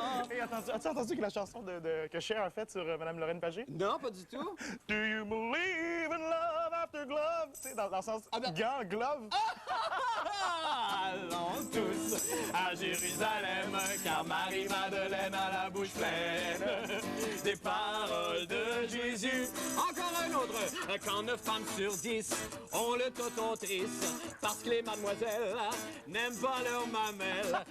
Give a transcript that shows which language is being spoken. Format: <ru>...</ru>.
<fr>Hey, as-tu entendu que la chanson que Cher a faite sur Madame Lorraine Pagé? Non, pas du tout.</fr> <en>Do you believe in love after glove?</en> <fr>Tu sais, dans le sens Ah ben- gant, glove. Allons tous à Jérusalem, car Marie-Madeleine a la bouche pleine des paroles de Jésus. Encore un autre, quand 9 femmes sur 10 ont le toton triste, parce que les mademoiselles n'aiment pas leurs mamelles.</fr>